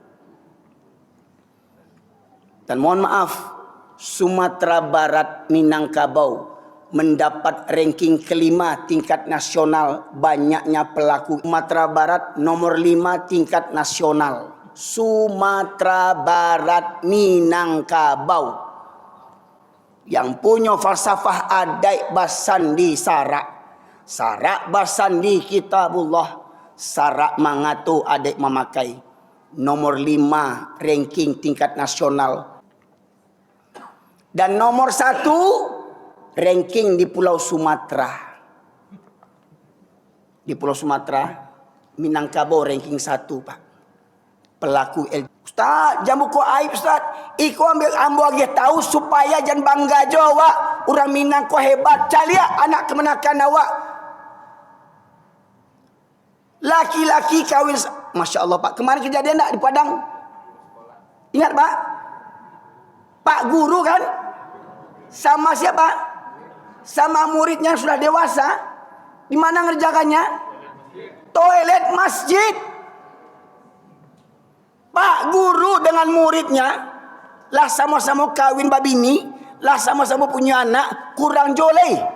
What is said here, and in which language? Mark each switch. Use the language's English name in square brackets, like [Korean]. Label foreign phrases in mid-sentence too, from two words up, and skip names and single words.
[Indonesian] Dan mohon maaf, Sumatera Barat Minangkabau mendapat ranking kelima tingkat nasional banyaknya pelaku. Sumatera Barat nomor 5 tingkat nasional. Sumatera Barat Minangkabau. Yang punya falsafah [Minangkabau] adai basandi sarak. Sarak basandi kitabullah. Sarak mangatu adai memakai. [Indonesian] Nomor 5 ranking tingkat nasional. Dan nomor 1 ranking di Pulau Sumatera. Di Pulau Sumatera Minangkabau ranking 1 Pak. Pelaku Ustaz, jangan buku aib Ustaz. [Minangkabau] Iko ambil ambo age tahu supaya jangan bangga Jawa. Orang Minang ko hebat. Calia anak kemenakan awak. [Indonesian] Laki-laki kawin. [Arabic] ما شاء الله Pak. [Indonesian] Kemarin kejadian tak di Padang? Ingat Pak? Pak guru kan? Sama siapa? Sama muridnya sudah dewasa. Di mana ngerjakannya? Toilet masjid. [Minangkabau] Pak guru dengan muridnya lah sama-sama kawin babini, lah sama-sama punya anak, kurang joleh.